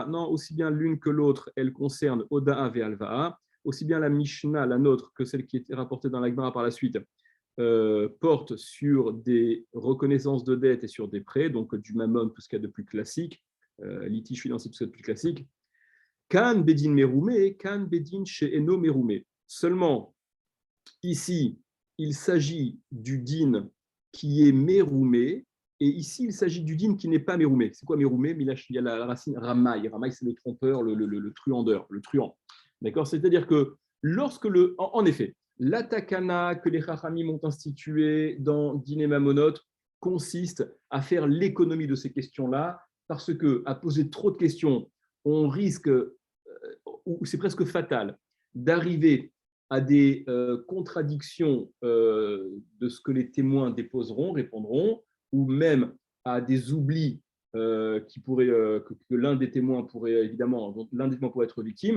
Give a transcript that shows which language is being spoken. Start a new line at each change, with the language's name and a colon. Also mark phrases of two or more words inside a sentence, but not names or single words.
French: Non, aussi bien l'une que l'autre, elle concerne
Hebrew: הודאה והלוואה.
French: Aussi bien la Mishnah, la nôtre, que celle qui était rapportée dans la Gemara par la suite, porte sur des reconnaissances de dettes et sur des prêts, donc du mammon, tout ce qu'il y a de plus classique, litige financier, tout ce qu'il y a de plus classique.
Hebrew: כאן בדין מרומה, כאן בדין שאינו מרומה.
French: Seulement, ici, il s'agit du din qui est meroumé, et ici, il s'agit du din qui n'est pas meroumé. C'est quoi meroumé? Il y a la racine ramaï. Ramaï, c'est le trompeur, le truandeur, le truand. D'accord? C'est-à-dire que lorsque en effet, la takana que les Chachamim ont instituée dans
Hebrew: דיני ממונות
French: consiste à faire l'économie de ces questions-là, parce qu'à poser trop de questions, on risque, ou c'est presque fatal, d'arriver à des contradictions de ce que les témoins déposeront, répondront, ou même à des oublis que l'un des témoins pourrait être victime.